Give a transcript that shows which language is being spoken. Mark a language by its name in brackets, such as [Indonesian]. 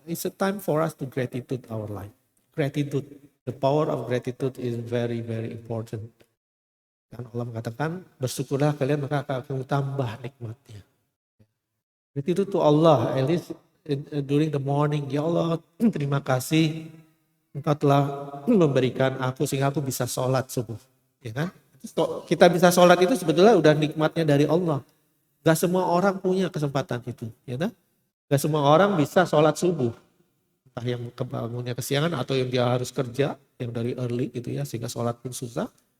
[English] It's a time for us to gratitude our life. Gratitude, the power of gratitude is very very important. [Indonesian] Kan Allah mengatakan bersyukurlah kalian maka akan tambah nikmatnya. [English] Gratitude to Allah, at least during the morning. [Indonesian] Ya Allah, terima kasih Engkau telah memberikan aku sehingga aku bisa sholat subuh. Ya kan? Kita bisa sholat itu sebetulnya udah nikmatnya dari Allah. Gak semua orang punya kesempatan itu. Ya kan? Gak semua orang bisa sholat subuh. Entah yang kebangunnya kesiangan atau yang dia harus kerja, yang dari early gitu ya, sehingga sholat pun susah.